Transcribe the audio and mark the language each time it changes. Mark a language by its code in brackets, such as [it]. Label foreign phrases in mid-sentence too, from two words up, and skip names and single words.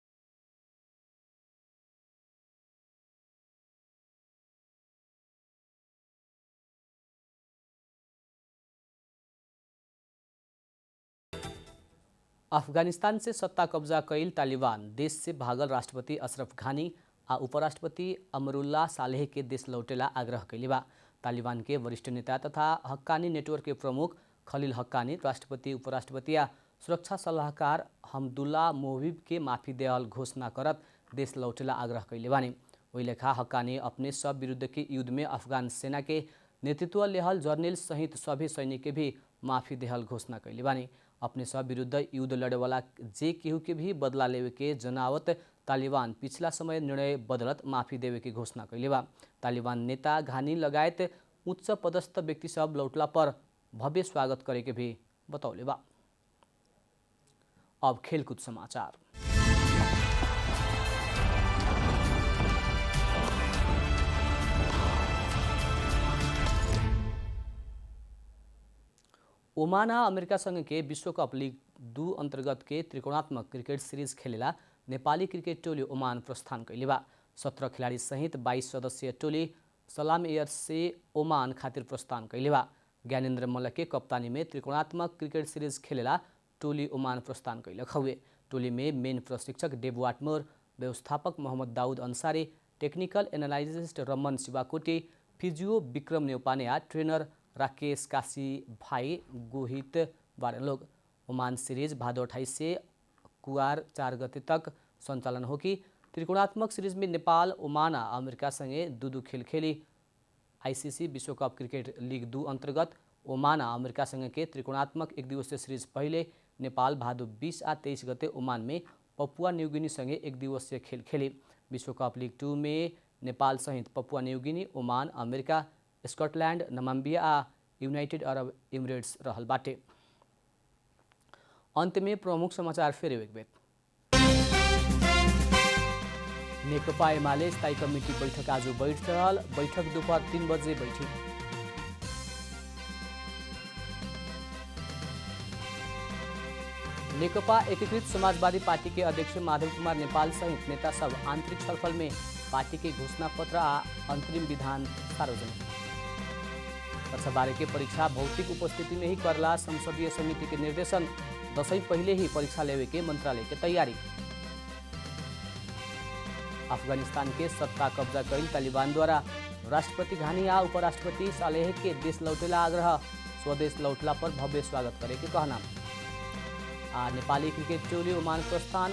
[bho] अफगानिस्तान से सत्ता कब्जा कैल तालिबान देश से भागल राष्ट्रपति अशरफ घानी आ उपराष्ट्रपति अमरुल्लाह सालेह के देश लौटेला आग्रह कैले बा। तालिबान के वरिष्ठ नेता तथा हक्कानी नेटवर्क के प्रमुख खलील हक्कानी राष्ट्रपति उपराष्ट्रपति आ सुरक्षा सलाहकार हमदुल्ला मोहिब के माफी देहल घोषणा करत देश लौटेला आग्रह कैले बानी। वही लेखा हक्कानी अपने सब विरुद्ध के युद्ध में अफगान सेना के नेतृत्व लेहल जर्नल सहित सभी सैनिक के भी माफी देहल घोषणा कैले बानी। अपने सब विरुद्ध युद्ध लड़े वाला जे केहू के भी बदला लेवे के जनावत तालिबान पिछला समय निर्णय बदलत माफी देवे के घोषणा कैले बा। तालिबान नेता घानी लगायत उच्च पदस्थ व्यक्ति सब लौटला पर भव्य स्वागत करे के भी बतौले बा। अब खेलकूद समाचार। ओमाना अमेरिका संघ के विश्वकप लीग 2 अंतर्गत के त्रिकोणात्मक क्रिकेट सीरीज खेलेला नेपाली क्रिकेट टोली ओमान प्रस्थान कैले बा। 17 खिलाड़ी सहित 22 सदस्यीय टोली सलाम एयर से ओमान खातिर प्रस्थान कैले बा। ज्ञानेन्द्र मल्ल के कप्तानी में त्रिकोणात्मक क्रिकेट सीरीज खेलेला टोली ओमान प्रस्थान कैलक हउए। टोली में मेन प्रशिक्षक डेव वाटमोर, व्यवस्थापक मोहम्मद दाऊद अंसारी, टेक्निकल एनालिस्ट रमन शिवाकोटी, फिजियो विक्रम नेउपाने आ ट्रेनर राकेश काशी भाई गोहित बारे लोग। ओमान सीरीज भादो 28 से कुआर 4 गते तक संचालन होगी। त्रिकोणात्मक सीरीज में नेपाल ओमान आ अमेरिका संगे 2-2 खेल खेली। आईसीसी विश्वकप क्रिकेट लीग 2 अंतर्गत ओमान आ अमेरिका संगे के त्रिकोणात्मक एक दिवसीय सीरीज पहले नेपाल भादो 20 आ 23 गते ओमान में पपुआ न्यूगिनी संगे एक दिवसीय खेल खेली। विश्वकप लीग 2 में नेपाल सहित पपुआ न्यूगिनी, ओमान, अमेरिका, स्कॉटलैंड, नामिबिया आ यूनाइटेड अरब इमिरेट्स रहल बाटे। अंत में प्रमुख समाचार फेर एक बेर। नेकपा एमाले स्थायी कमिटी बैठक आज बैठल। बैठक दोपहर 3 बजे बैठी। नेकपा एकीकृत समाजवादी पार्टी के अध्यक्ष माधव कुमार नेपाल सहित नेता सब आंतरिक छलफल में पार्टी के घोषणा पत्र आ अंतरिम विधान सार्वजनिक। कक्षा 12 के परीक्षा भौतिक उपस्थिति में ही करला संसदीय समिति के निर्देशन। दशैं पहले ही परीक्षा लेवे के मंत्रालय के तैयारी। अफगानिस्तान के सत्ता कब्जा कैल तालिबान द्वारा राष्ट्रपति घानी आ उपराष्ट्रपति सालेह के देश लौटेला आग्रह। स्वदेश लौटला पर भव्य स्वागत करे के कहना। आ नेपाली क्रिकेट टोली ओमान प्रस्थान।